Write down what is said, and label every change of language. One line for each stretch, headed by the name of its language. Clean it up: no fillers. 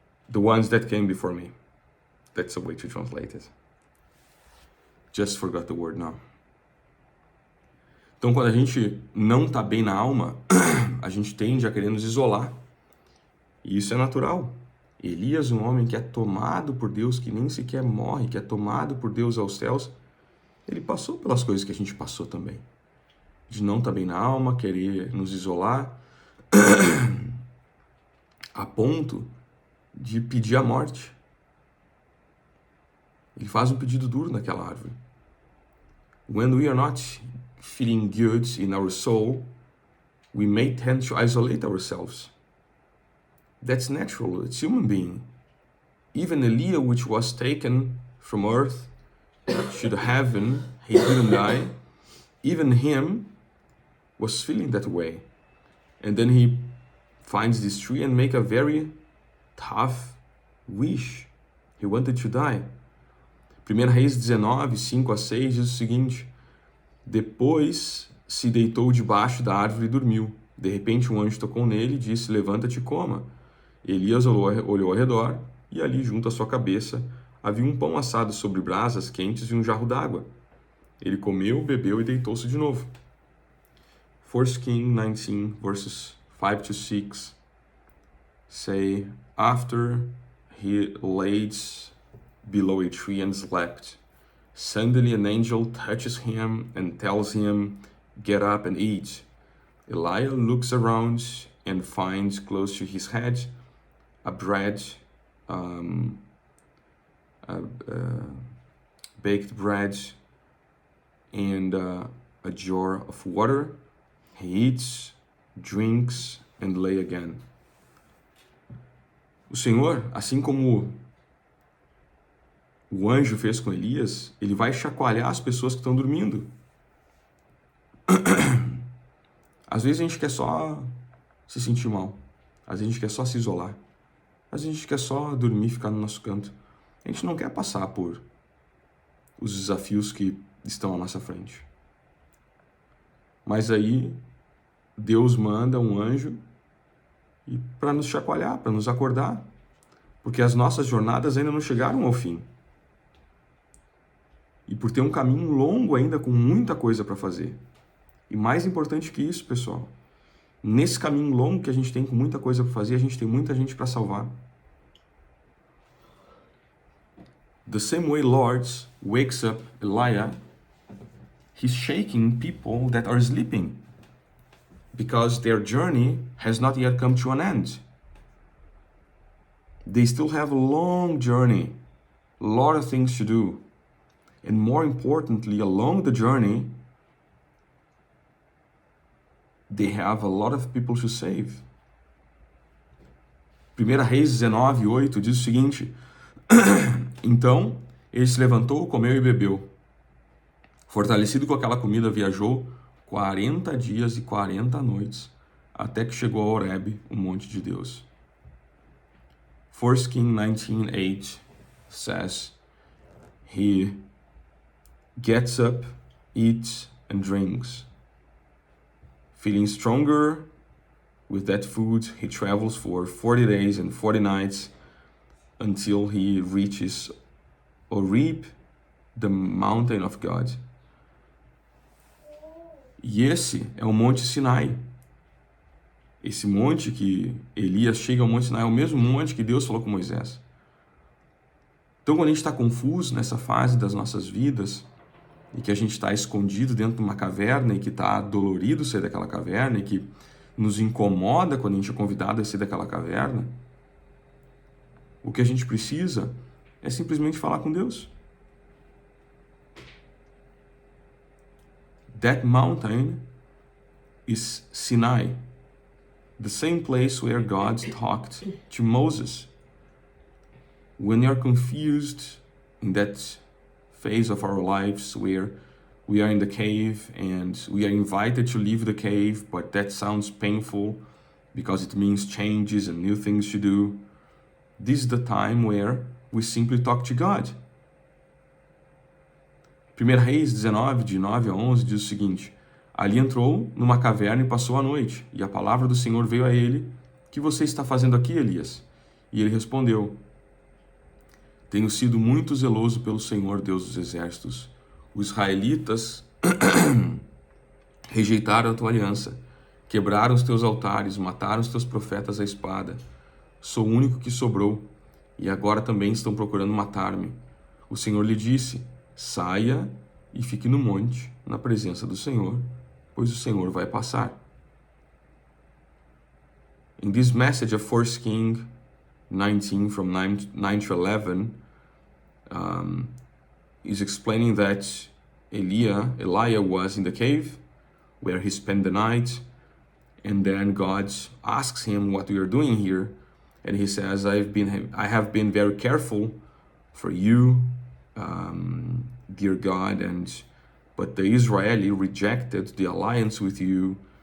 English: The ones that came before me. That's a way to translate it. Just forgot the word now.
Portuguese: Então, quando a gente não tá bem na alma, a gente tende a querer nos isolar. E isso é natural. Elias, um homem que é tomado por Deus, que nem sequer morre, que é tomado por Deus aos céus, ele passou pelas coisas que a gente passou também. De não estar bem na alma, querer nos isolar, a ponto de pedir a morte. Ele faz um pedido duro naquela árvore.
English: When we are not feeling good in our soul, we may tend to isolate ourselves. That's natural, it's human being. Even Elias, which was taken from earth to the heaven, he didn't die. Even him was feeling that way. And then he finds this tree and make a very tough wish. He wanted to die.
Portuguese: 1 Reis 19, 5-6 diz o seguinte: depois se deitou debaixo da árvore e dormiu. De repente um anjo tocou nele e disse, levanta-te e coma. Elias olhou ao redor e ali junto à sua cabeça havia um pão assado sobre brasas quentes e um jarro d'água. Ele comeu, bebeu e deitou-se de novo.
English: 1 Kings 19 verses 5-6 say, after he laid below a tree and slept, suddenly an angel touches him and tells him, get up and eat. Elijah looks around and finds close to his head a baked bread and a jar of water. He eats, drinks, and lay again.
Portuguese: O Senhor, assim como o anjo fez com Elias, ele vai chacoalhar as pessoas que estão dormindo. Às vezes a gente quer só se sentir mal. Às vezes a gente quer só se isolar. Às vezes a gente quer só dormir e ficar no nosso canto. A gente não quer passar por os desafios que estão à nossa frente. Mas aí Deus manda um anjo para nos chacoalhar, para nos acordar. Porque as nossas jornadas ainda não chegaram ao fim. E por ter um caminho longo ainda com muita coisa para fazer. E mais importante que isso, pessoal, nesse caminho longo que a gente tem com muita coisa para fazer, a gente tem muita gente para salvar.
English: The same way Lord wakes up Elijah, he's shaking people that are sleeping because their journey has not yet come to an end. They still have a long journey, a lot of things to do. And more importantly, along the journey, they have a lot of people to save.
Portuguese: 1 Reis 19:8 diz o seguinte: Então ele se levantou, comeu e bebeu. Fortalecido com aquela comida, viajou 40 dias e 40 noites, até que chegou a Horebe, o monte de Deus.
English: 1 Kings 19:8 says, he gets up, eats and drinks. Feeling stronger with that food, he travels for 40 days and 40 nights until he reaches Horeb, the mountain of God.
Portuguese: E esse é o Monte Sinai. Esse monte que Elias chega ao Monte Sinai é o mesmo monte que Deus falou com Moisés. Então, quando a gente está confuso nessa fase das nossas vidas, e que a gente está escondido dentro de uma caverna, e que está dolorido sair daquela caverna, e que nos incomoda quando a gente é convidado a sair daquela caverna, o que a gente precisa é simplesmente falar com Deus.
English: That mountain is Sinai, the same place where God talked to Moses. When you're confused in that phase of our lives where we are in the cave and we are invited to leave the cave, but that sounds painful because it means changes and new things to do, this is the time where we simply talk to God.
Portuguese: 1 Reis 19, de 9 a 11, diz o seguinte: Ali entrou numa caverna e passou a noite, e a palavra do Senhor veio a ele: O que você está fazendo aqui, Elias? E ele respondeu: Tenho sido muito zeloso pelo Senhor, Deus dos exércitos. Os israelitas rejeitaram a tua aliança, quebraram os teus altares, mataram os teus profetas à espada. Sou o único que sobrou, e agora também estão procurando matar-me. O Senhor lhe disse: Saia e fique no monte, na presença do Senhor, pois o Senhor vai passar.
English: In this message of 1 Kings 19, from 9 to 11, is explaining that Elijah was in the cave where he spent the night, and then God asks him what we are doing here, and he says, I have been very careful for you, dear God, but the Israeli rejected the alliance with you.